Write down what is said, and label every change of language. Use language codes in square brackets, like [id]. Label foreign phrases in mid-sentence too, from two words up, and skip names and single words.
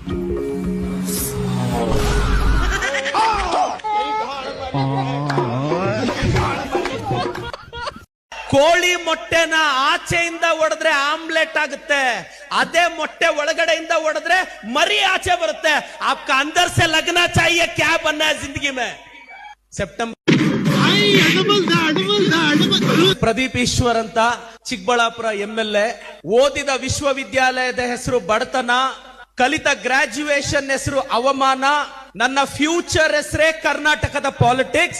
[kn] ಕೋಳಿ ಮೊಟ್ಟೆನ ಆಚೆಯಿಂದ ಒಡೆದ್ರೆ ಆಮ್ಲೆಟ್ ಆಗುತ್ತೆ, ಅದೇ ಮೊಟ್ಟೆ ಒಳಗಡೆಯಿಂದ ಒಡೆದ್ರೆ ಮರಿ ಆಚೆ ಬರುತ್ತೆ. [hi] आपका अंदर से लगना चाहिए क्या बनना है जिंदगी में. [kn] ಸೆಪ್ಟೆಂಬರ್ ಪ್ರದೀಪ್ ಈಶ್ವರ್ ಅಂತ ಚಿಕ್ಕಬಳ್ಳಾಪುರ MLA. ಓದಿದ ವಿಶ್ವವಿದ್ಯಾಲಯದ ಹೆಸರು ಬಡತನ, ಕಲಿತ ಗ್ರಾಜ್ಯುಯೇಷನ್ ಹೆಸರು ಅವಮಾನ, ನನ್ನ ಫ್ಯೂಚರ್ ಹೆಸರೇ ಕರ್ನಾಟಕದ ಪಾಲಿಟಿಕ್ಸ್.